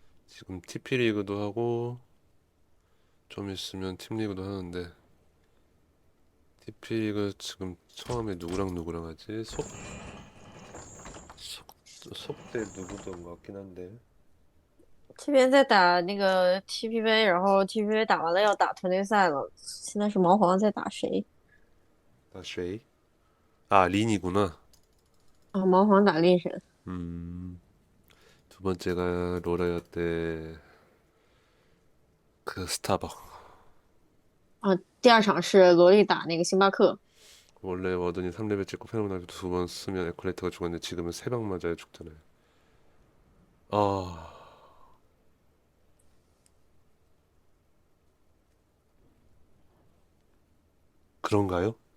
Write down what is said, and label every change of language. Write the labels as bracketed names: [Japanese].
[Korean] 지금 TP 리그도 하고 좀 있으면 팀 리그도 하는데 TP 리그 지금 처음에 누구랑 하지? 속대 누구도 온 것 같긴 한데. [Chinese] 这边在打那个 TPV，然后 TPV 打完了要打团队赛了。现在是毛皇在打谁？ [Korean] 아, 쉐이? 아, 린이구나. [Chinese] 啊，毛皇打猎神。 [Korean] 두 번째가 로라였대. 그 스타벅. [Chinese] 啊，第二场是萝莉打那个星巴克。 [Korean] 원래 워든이 3레벨 찍고 페노메나도 2번 쓰면 에콜레트가 죽었는데 지금은 3방 맞아야 죽잖아요. 아, 그런가요?